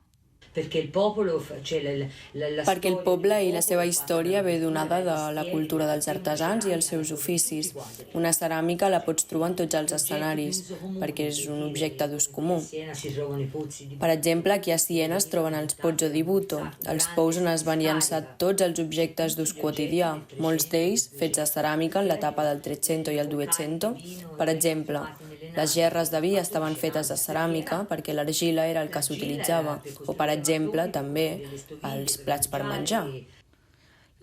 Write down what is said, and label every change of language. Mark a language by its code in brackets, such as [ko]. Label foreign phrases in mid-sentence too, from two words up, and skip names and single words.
[ca] Perquè el poble i la seva història ve donada de la cultura dels artesans i els seus oficis. Una ceràmica la pots trobar en tots els escenaris, perquè és un objecte d'ús comú. Per exemple, aquí a Siena es troben els [it] pozzo di butto, [ca] els pous on es van llançar tots els objectes d'ús quotidià, molts d'ells fets de ceràmica en l'etapa del 300 i el 200. Per exemple, les gerres de vi estaven fetes de ceràmica perquè l'argila era el que s'utilitzava, o per exemple, també, els plats per menjar.